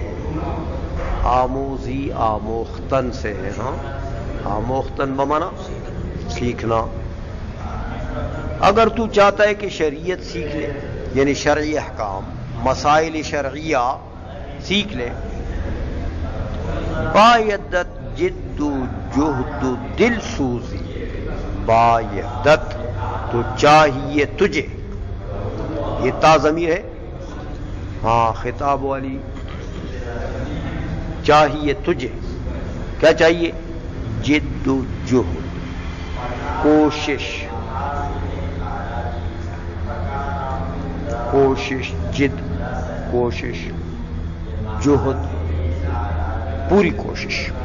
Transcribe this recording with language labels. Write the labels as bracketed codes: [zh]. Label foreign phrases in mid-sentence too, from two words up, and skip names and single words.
[ur] آموزی آموختن سے ہے، ہاں آموختن بمانا سیکھنا. اگر تو چاہتا ہے کہ شریعت سیکھ لے یعنی شرعی احکام مسائل شرعیہ سیکھ لے، [fa] بایدت جد و جہد و دل سوزی، [ur] بایدت تو چاہیے تجھے، یہ تا ضمیر ہے ہاں خطاب والی، چاہیے تجھے کیا چاہیے؟ جد و جہد، کوشش، کوشش جد کوشش، جہد پوری کوشش.